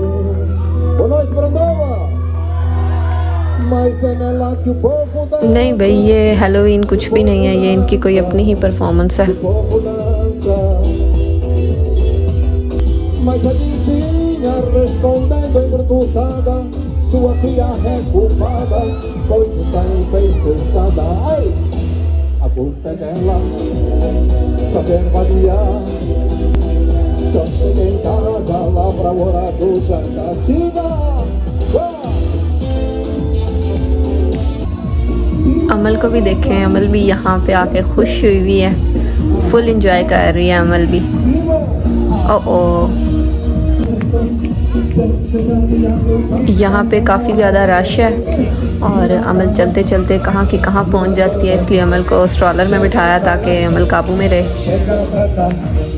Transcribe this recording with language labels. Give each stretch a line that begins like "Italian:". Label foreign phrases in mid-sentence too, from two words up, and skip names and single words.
Portuguese: Boa noite, Brandova. Mas é nela que o povo dança.
Hindi: नहीं भाई, ये हैलोवीन कुछ भी नहीं है, ये इनकी कोई अपनी ही परफॉर्मेंस है।
Portuguese: O povo dança. Mas a vizinha respondendo embrutada, sua filha é culpada, pois está enfeitiçada. Ai, a culpa é dela, saber vadiar. Só chega em casa lá pra hora do jantar.
Hindi: अमल को भी देखें, अमल भी यहाँ पे आके खुश हुई हुई है,
English: full enjoy
Hindi: कर रही है अमल भी। ओ यहाँ पे काफ़ी ज़्यादा रश है और अमल चलते चलते कहाँ की कहाँ पहुँच जाती है, इसलिए अमल को स्ट्रॉलर में बिठाया ताकि अमल काबू में रहे।